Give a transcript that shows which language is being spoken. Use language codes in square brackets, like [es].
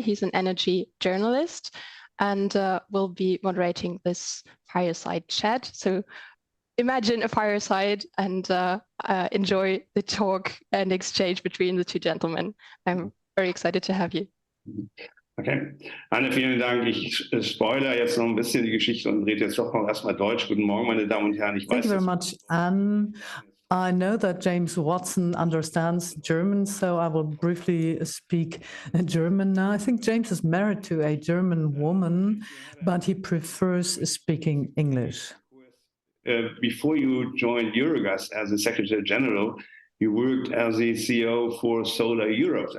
[en] He's an energy journalist and will be moderating this fireside chat. So imagine a fireside and enjoy the talk and exchange between the two gentlemen. I'm very excited to have you. [de] Okay. Anne, vielen Dank. Ich spoilere jetzt noch ein bisschen die Geschichte und rede jetzt doch noch erstmal Deutsch. Guten Morgen, meine Damen und Herren. [en] Thank you very much, Anne. I know that James Watson understands German, so I will briefly speak German now. I think James is married to a German woman, but he prefers speaking English. Before you joined Eurogas as a Secretary General, you worked as the CEO for Solar Europe.